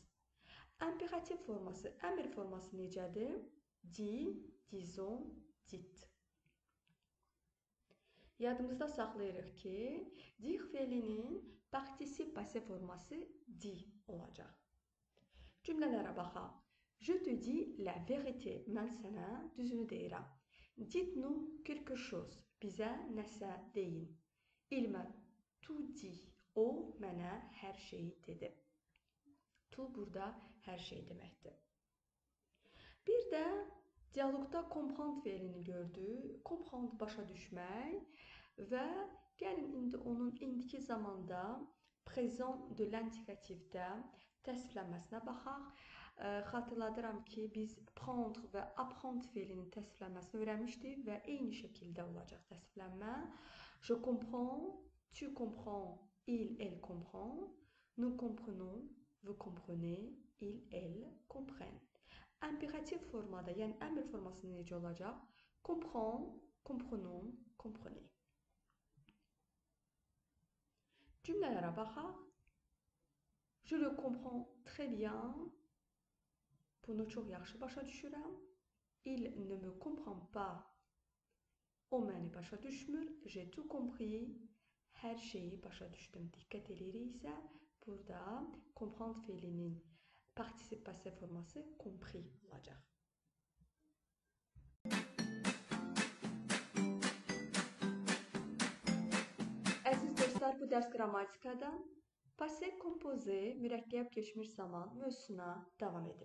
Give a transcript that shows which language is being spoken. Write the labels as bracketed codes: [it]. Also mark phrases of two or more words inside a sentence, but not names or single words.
[az] Imperatif forması, əmr forması necədir? [fr] Dis, disons, dites. [az] Yadımızda saxlayırıq ki, dire feilinin [fr] particip passé [az] forması di olacaq. Cümlələrə baxaq. [fr] Je te dis la vérité. [az] Mən sənə düzünü deyirəm. [fr] Dites-nous quelque chose. [az] Bizə nəsə deyin. [fr] Il m'a tout dit. [az] O mənə hər şeyi dedi. Tout burada hər şey deməkdir. Bir də dialoqda comprendre feilini gördük. Comprendre başa düşmək. Və gəlin indi onun indiki zamanda [fr] présent de l'indikativdə [az] təsvirlənməsinə baxaq. Xatırladıram ki, biz prendre və apprendre feilinin təsvirlənməsini öyrənmişdik və eyni şəkildə olacaq təsvirlənmə. [fr] Je comprends, tu comprends, il, elle comprend. Nous comprenons, vous comprenez, il, elle comprennent. [az] Imperatif formada, yəni əmr forması necə olacaq? [fr] Comprends, comprenons, comprenez. [az] Cümlələrə baxaq. [fr] Je le comprends très bien. [az] Bunu çox yaxşı başa düşürəm. [fr] Il ne me comprend pas. [az] O məni başa düşmür. [fr] J'ai tout compris. [az] Hər şeyi başa düşdüm. Diqqət ediriksə, burada comprendre feilinin [fr] particip passé [az] forması compris olacaq. Əziz dostlar, bu dərs qrammatikadan [fr] passé composé, [az] mürəkkəb keçmiş zaman mövzusuna davam edirik.